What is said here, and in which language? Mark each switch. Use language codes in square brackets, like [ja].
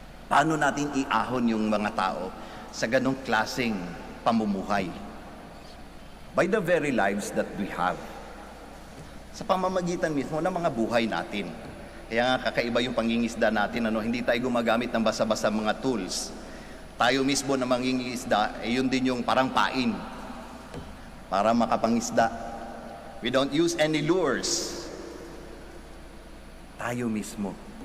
[tl] Paano natin iahon yung mga tao sa ganong klaseng pamumuhay? [en] By the very lives that we have. [tl] Sa pamamagitan mismo ng mga buhay natin. Kaya nga kakaiba yung pangingisda natin, hindi tayo gumagamit ng basa-basa mga tools. Tayo mismo na mangingisda, yun din yung parang pain para makapangisda. [en] We don't use any lures. [tl] Tayo mismo.